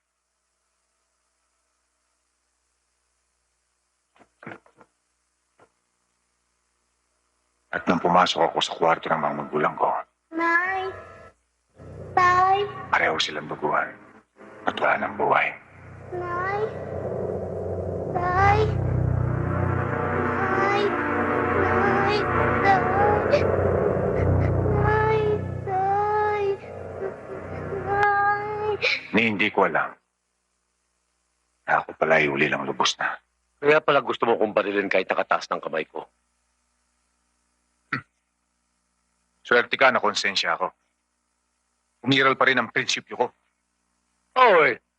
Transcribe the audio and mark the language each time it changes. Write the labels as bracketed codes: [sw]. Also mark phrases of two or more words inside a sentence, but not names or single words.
[tl] At nang pumasok ako sa kwarto ng mga magulang ko, Nay! Tay! pareho silang duguan at wala ng buhay. Nay! Tay! Nay! Nay! Tay! Nay! Tay! Nay! Ni hindi ko alam na ako pala ay uli lang lubos na. Kaya pala gusto mo kong barilin kahit nakataas ng kamay ko. Swerte ka na konsensya ako. Umiral pa rin ang prinsipyo ko. Oo eh.